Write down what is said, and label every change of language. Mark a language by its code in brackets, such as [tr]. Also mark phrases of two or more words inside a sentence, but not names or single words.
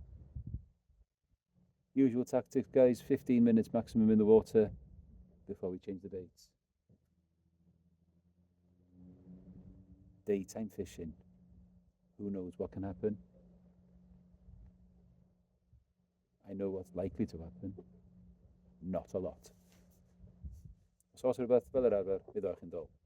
[en] Usual tactics, guys, 15 minutes maximum in the water before we change the baits. Daytime fishing. Who knows what can happen? I know what's likely to happen. Not a lot. [cy] Os oes rhywbeth fel yr arfer, byddwch yn dol.